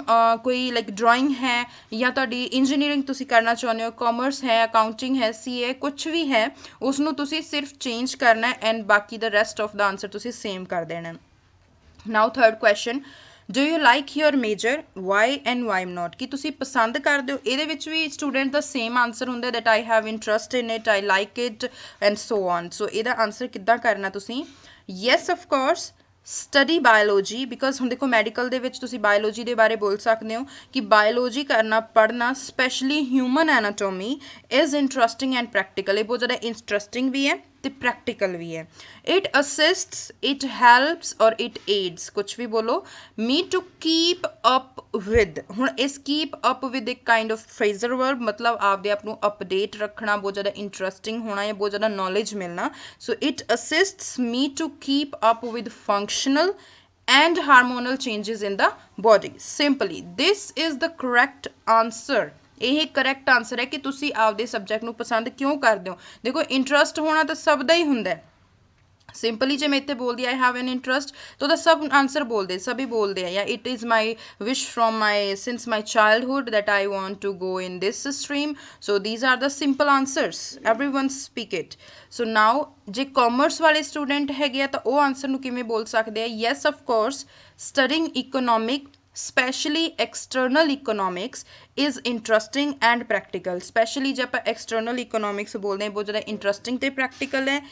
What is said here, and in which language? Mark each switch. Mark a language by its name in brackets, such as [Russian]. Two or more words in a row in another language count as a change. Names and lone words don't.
[Punjabi] ਕੋਈ [English] like drawing [Punjabi] ਹੈ ਜਾਂ ਤੁਹਾਡੀ ਇੰਜੀਨੀਅਰਿੰਗ ਤੁਸੀਂ ਕਰਨਾ ਚਾਹੁੰਦੇ ਹੋ ਕਾਮਰਸ ਹੈ ਅਕਾਊਂਟਿੰਗ ਹੈ CA ਕੁਛ ਵੀ ਹੈ ਉਸ ਨੂੰ ਤੁਸੀਂ ਸਿਰਫ ਚੇਂਜ ਕਰਨਾ ਐਂਡ ਬਾਕੀ ਦਾ [English] rest of [Punjabi] ਦਾ ਆਨਸਰ ਤੁਸੀਂ ਸੇਮ ਕਰ ਦੇਣਾ [English] Now third question do you like your major why and why not [Punjabi] ਕਿ ਤੁਸੀਂ ਪਸੰਦ ਕਰਦੇ ਹੋ ਇਹਦੇ ਵਿੱਚ ਵੀ ਸਟੂਡੈਂਟ ਦਾ ਸੇਮ ਆਨਸਰ ਹੁੰਦਾ [English] that I have interest in it I like it and so on [Punjabi] so ਇਹਦਾ ਆਨਸਰ ਕਿੱਦਾਂ ਕਰਨਾ ਤੁਸੀਂ [English] yes of course study biology [Punjabi] ਬਿਕੋਜ਼ ਹੁਣ ਦੇਖੋ ਮੈਡੀਕਲ ਦੇ ਵਿੱਚ ਤੁਸੀਂ ਬਾਇਓਲੋਜੀ ਦੇ ਬਾਰੇ ਬੋਲ ਸਕਦੇ ਹੋ ਕਿ ਬਾਇਓਲੋਜੀ ਕਰਨਾ ਪੜ੍ਹਨਾ [English] specially human anatomy is interesting and practical [Punjabi] ਇਹ ਬਹੁਤ ਜ਼ਿਆਦਾ ਇੰਟਰਸਟਿੰਗ ਵੀ ਹੈ ਤੇ ਪ੍ਰੈਕਟੀਕਲ ਵੀ ਹੈ [English] it assists it helps or it aids [Punjabi] ਕੁਛ ਵੀ ਬੋਲੋ [English] me to keep up with [Punjabi] ਹੁਣ ਇਸ [English] keep up with [Punjabi] ਇੱਕ [English] kind of phrasal verb [Punjabi] ਮਤਲਬ ਆਪਦੇ ਆਪ ਨੂੰ ਅਪਡੇਟ ਰੱਖਣਾ ਬਹੁਤ ਜ਼ਿਆਦਾ ਇੰਟਰਸਟਿੰਗ ਹੋਣਾ ਜਾਂ ਬਹੁਤ ਜ਼ਿਆਦਾ ਨੌਲੇਜ ਮਿਲਣਾ [English] so it assists me to keep up with functional and hormonal changes in the body simply this is the correct answer [Punjabi] ਇਹ [English] correct answer [Punjabi] ਹੈ ਕਿ ਤੁਸੀਂ ਆਪਦੇ ਸਬਜੈਕਟ ਨੂੰ ਪਸੰਦ ਕਿਉਂ ਕਰਦੇ ਹੋ। ਦੇਖੋ ਇੰਟਰਸਟ ਹੋਣਾ ਤਾਂ ਸਭ ਦਾ ਹੀ ਹੁੰਦਾ ਹੈ। ਸਿੰਪਲੀ ਜੇ ਮੈਂ ਇੱਥੇ ਬੋਲਦੀ [English] I have an interest [Punjabi] ਤਾਂ ਉਹਦਾ ਸਭ ਆਨਸਰ ਬੋਲਦੇ, ਸਭੀ ਬੋਲਦੇ ਆ, ਜਾਂ [English] it is my wish from my since my childhood that I want to go in this stream. So these are the simple answers, everyone speak it. So now [Punjabi] ਜੇ ਕਾਮਰਸ ਵਾਲੇ ਸਟੂਡੈਂਟ ਹੈਗੇ ਆ ਤਾਂ ਉਹ ਆਨਸਰ ਨੂੰ ਕਿਵੇਂ ਬੋਲ ਸਕਦੇ ਆ? [English] Yes of course, studying economic specially external economics is interesting and practical. [Punjabi] ਸਪੈਸ਼ਲੀ ਜੇ ਆਪਾਂ [English] external economics [Punjabi] ਬੋਲਦੇ ਹਾਂ ਬਹੁਤ ਜ਼ਿਆਦਾ ਇੰਟਰਸਟਿੰਗ ਅਤੇ ਪ੍ਰੈਕਟੀਕਲ ਹੈ।